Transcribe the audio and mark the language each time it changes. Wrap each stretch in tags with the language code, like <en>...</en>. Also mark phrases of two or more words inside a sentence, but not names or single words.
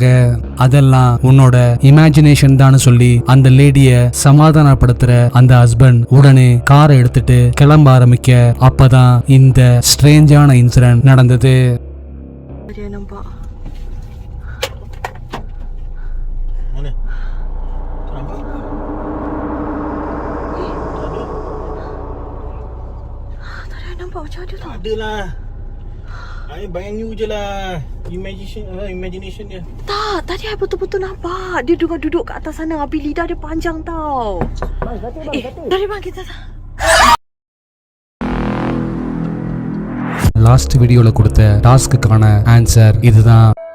<ta>அதெல்லாம் உன்னோட இமேஜினேஷன் தான் சொல்லி அந்த லேடிய சமாதானப்படுத்துற அந்த ஹஸ்பண்ட் உடனே காரை எடுத்துட்டு கிளம்ப ஆரம்பிக்க அப்பதான் இந்த ஸ்ட்ரேஞ்சான இன்சிடென்ட் நடந்தது.</ta> <ms>Dia nampak. Mana? Nampak? Tak ada. Tak ada nampak macam ada tau. Tak ada lah. I bayang you je lah. Imagination dia. Tak, tadi I betul-betul nampak. Dia duduk kat atas sana. Habis lidah dia panjang tau. Bang, kata. Dari bang kita.</ms> <ta>லாஸ்ட் வீடியோல கொடுத்த டாஸ்க்குக்கான ஆன்சர் இதுதான்.</ta>